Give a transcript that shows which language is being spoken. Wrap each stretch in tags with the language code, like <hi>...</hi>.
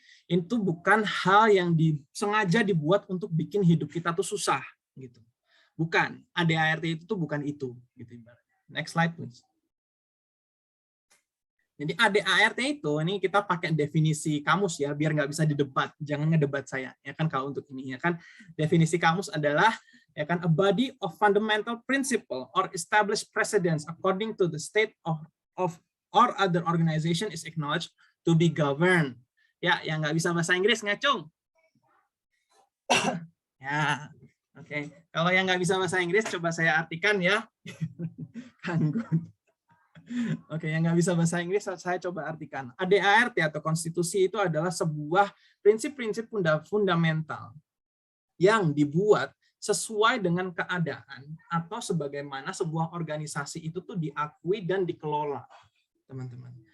<id>Itu bukan hal yang sengaja dibuat untuk bikin hidup kita tuh susah, gitu. Bukan, ADART itu tuh bukan itu, gitu ibaratnya.</id> <en>Next slide, please.</en> <id>Jadi ADART itu, ini kita pakai definisi kamus ya, biar nggak bisa didebat, jangan ngedebat saya, ya kan kalau untuk ini, ya kan. Definisi kamus adalah, ya kan,</id> <en>a body of fundamental principle or established precedents according to the state of or other organization is acknowledged to be governed.</en> <id>Ya, yang nggak bisa bahasa Inggris ngacung. Ya, oke. Kalau yang nggak bisa bahasa Inggris, coba saya artikan ya. Oke, yang nggak bisa bahasa Inggris, saya coba artikan. ADART atau konstitusi itu adalah sebuah prinsip-prinsip fundamental yang dibuat sesuai dengan keadaan atau sebagaimana sebuah organisasi itu tuh diakui dan dikelola, teman-teman.</id>